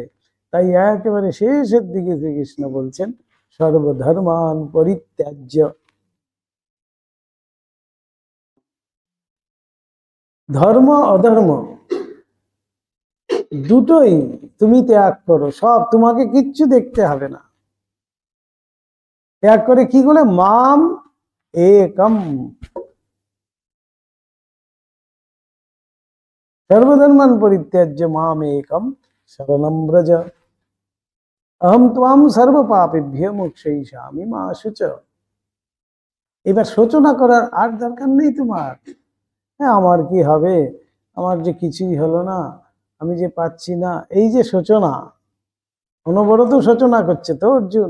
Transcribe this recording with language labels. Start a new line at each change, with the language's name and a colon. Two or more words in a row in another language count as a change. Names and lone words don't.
Bangla: তাই একেবারে শেষের দিকে শ্রীকৃষ্ণ বলছেন
Sanskrit: সর্বধর্মান পরিত্যাজ্য।
Bangla: ধর্ম অধর্ম দুটোই তুমি ত্যাগ করো, সব, তোমাকে কিচ্ছু দেখতে হবে না। ত্যাগ করে কি করে?
Sanskrit: মাম একম, সর্বধর্মান পরিত্যাজ্য মাম একম শরণম ব্রজ, অহম ত্বাম সর্ব পাপেভ্য মোক্ষয়িষ্যামি মা শুচ।
Bangla: এবার শোচনা করার আর দরকার নেই তোমার। হ্যাঁ আমার কি হবে, আমার যে কিছুই হলো না, আমি যে পাচ্ছি না, এই যে শোচনা, অনবরত শোচনা করছে তো অর্জুন।